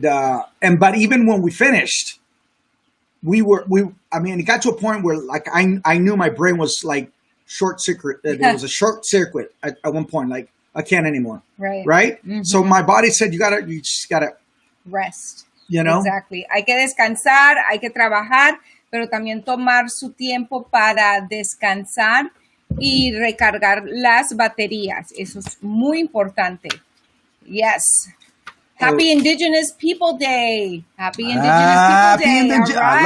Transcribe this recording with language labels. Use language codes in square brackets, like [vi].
[en] But even when we finished, it got to a point where like I knew my brain was like short circuit. There was a short circuit at one point. Like I can't anymore. Right. Mm-hmm. So my body said you just gotta rest. You know, exactly. [es] Hay que descansar, hay que trabajar, pero también tomar su tiempo para descansar y recargar las baterías. Eso es muy importante. Yes. [en] Happy Indigenous People Day. Happy Indigenous People Day. All right.